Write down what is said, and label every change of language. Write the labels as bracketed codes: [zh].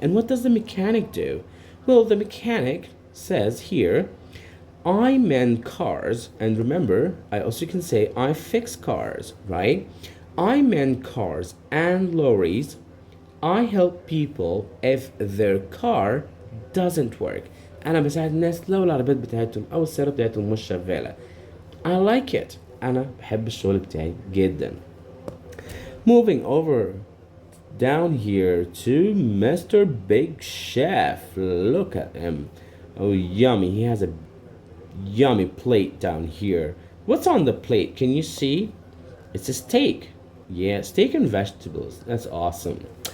[en] And what does the mechanic do? Well, the mechanic says here, I mend cars, and remember, I also can say I fix cars, right? I mend cars and lorries. I help people if their car doesn't work. [ar] أنا بساعد الناس لو العربيات بتاعتهم أو السيارة بتاعتهم مش شغالة. [en] I like it. [ar] أنا بحب الشغل بتاعي جدا. [en] Moving over down here to Mr. Big Chef. Look at him. Oh, yummy. He has a yummy plate down here. What's on the plate? Can you see? It's a steak. Yeah, steak and vegetables. That's awesome.